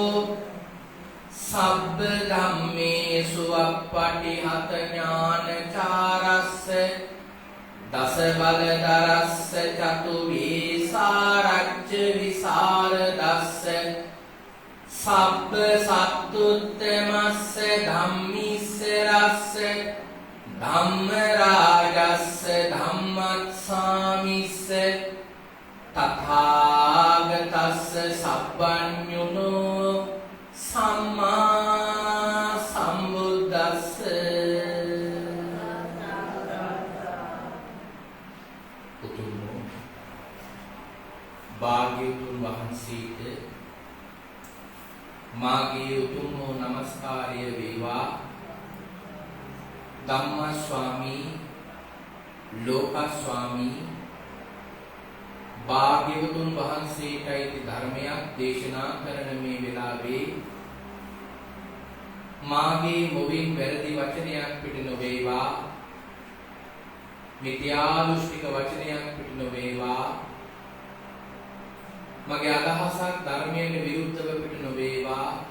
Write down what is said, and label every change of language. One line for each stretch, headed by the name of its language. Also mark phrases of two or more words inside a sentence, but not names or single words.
Pali: සබ්බ ධම්මේසු අප්පටිහත ඥානචාරස්ස දස බලදරස්ස චතු වේසාරච්ච විසරදස්ස සබ්බ සත්තුත්තමස්ස ධම්මිස්ස රස්ස ධම්ම රාජස්ස ධම්මස්සාමිස්ස තථාගතස්ස සබ්බඤුනෝ සම්මා සම්බුද්දස්ස
Sinhala: උතුම් භාග්‍යවතුන් වහන්සේට මාගේ උතුම් නමස්කාරය වේවා. ධම්ම ස්වාමී ලෝක ස්වාමී භාග්‍යවතුන් වහන්සේටයි ධර්මයක් දේශනා කරන මේ වෙලාවේ මාගේ මොවින් වැරදි වචනයක් පිට නොවේවා, මිත්‍යා දෘෂ්ටික වචනයක් පිට නොවේවා, මගේ අදහසක් ධර්මයෙන් විරුද්ධව පිට නොවේවා.